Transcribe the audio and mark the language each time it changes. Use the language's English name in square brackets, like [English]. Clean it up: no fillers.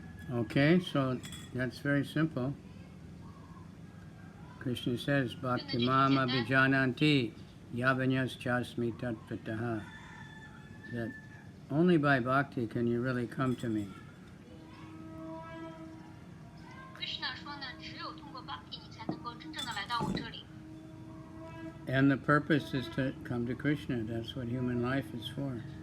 [English] Okay, so that's very simple. [Sanskrit] Krishna says, Bhakti mama bijananti yavanyas chasmi tatpataha. [English] That only by bhakti can you really come to me. [Chinese] Krishna 说呢，只有通过 Bhakti 你才能够真正的来到我这里。 [English] And the purpose is to come to Krishna. That's what human life is for.